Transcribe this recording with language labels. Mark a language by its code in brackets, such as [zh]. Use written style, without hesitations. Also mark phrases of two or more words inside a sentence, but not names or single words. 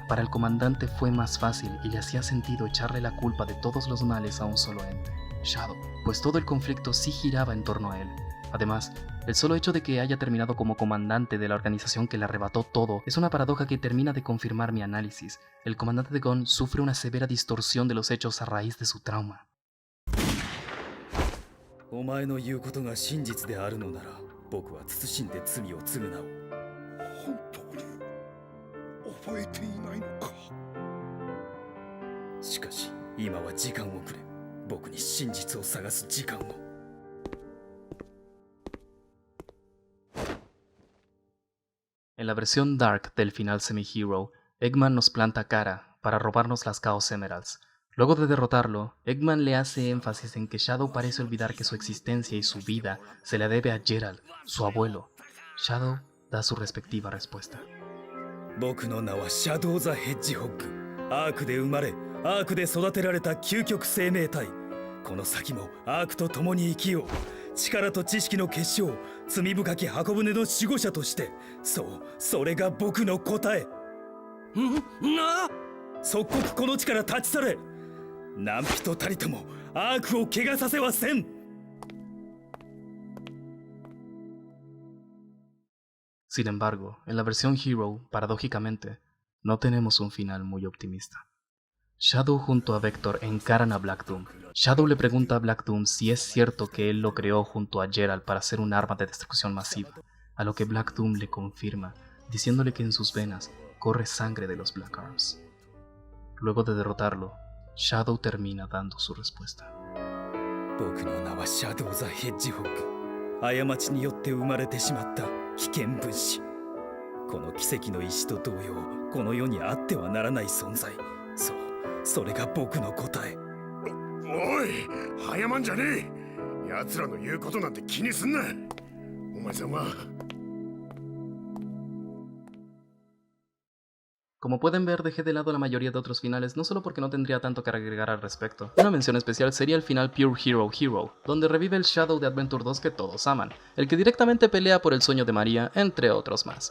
[es] Para el comandante fue más fácil y le hacía sentido echarle la culpa de todos los males a un solo ente, Shadow, pues todo el conflicto sí giraba en torno a él. Además, el solo hecho de que haya terminado como comandante de la organización que le arrebató todo es una paradoja que termina de confirmar mi análisis. El comandante de Gon sufre una severa distorsión de los hechos a raíz de su trauma. [ja] お前の言うことが真実であるのなら、僕は慎んで罪を償う。本当に覚えていないのか。しかし、今は時間をくれ。僕に真実を探す時間を。 [es] En la versión Dark del final Semi-Hero, Eggman nos planta cara para robarnos las Chaos Emeralds. Luego de derrotarlo, Eggman le hace énfasis en que Shadow parece olvidar que su existencia y su vida se la debe a Gerald, su abuelo. Shadow da su respectiva respuesta. [ja] 僕の名はシャドウ・ザ・ヘッジホッグ。アークで生まれ、アークで育てられた究極生命体。この先もアークと共に生きよう。力と知識の結晶、罪深き箱舟の守護者として、それが僕の答え。即刻この地から立ち去れ。何人たりともアークを怪我させはせん。 [es] Sin embargo, en la versión Hero, paradójicamente, no tenemos un final muy optimista. Shadow junto a Vector encaran a Black Doom. Shadow le pregunta a Black Doom si es cierto que él lo creó junto a Gerald para hacer un arma de destrucción masiva, a lo que Black Doom le confirma, diciéndole que en sus venas corre sangre de los Black Arms. Luego de derrotarlo, Shadow termina dando su respuesta. [ja] 僕の名はシャドウ・ザ・ヘッジホッグ。過ちによって生まれてしまった危険分子。この奇跡の石と同様、この世にあってはならない存在。それが僕の答え。おい、早まんじゃねえ。奴らの言うことなんて気にすんな。お前さんは。 [es] Como pueden ver, dejé de lado la mayoría de otros finales, no solo porque no tendría tanto que agregar al respecto. Una mención especial sería el final Pure Hero Hero, donde revive el Shadow de Adventure 2 que todos aman, el que directamente pelea por el sueño de María, entre otros más.